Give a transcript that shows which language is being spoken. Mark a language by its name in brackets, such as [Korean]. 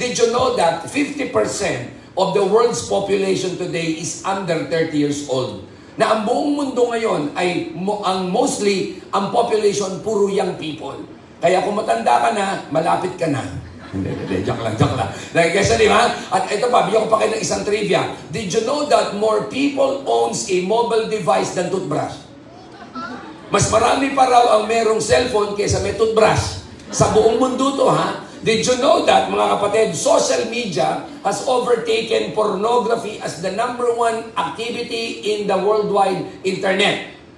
[English] Did you know that 50% of the world's population today is under 30 years old? [Filipino] Na ang buong mundo ngayon ay mostly ang population puro young people. Kaya kung matanda ka na, malapit ka na. Hindi, joke lang. Nagkesa, di ba? At ito pa, bigyan ko pa kayo ng isang trivia. [English] Did you know that more people owns a mobile device than toothbrush? [Filipino] Mas marami pa raw ang merong cellphone kaysa may toothbrush. Sa buong mundo to, ha? [English] Did you know that, [Filipino] mga kapatid, [English] social media has overtaken pornography as the #1 activity in the worldwide internet?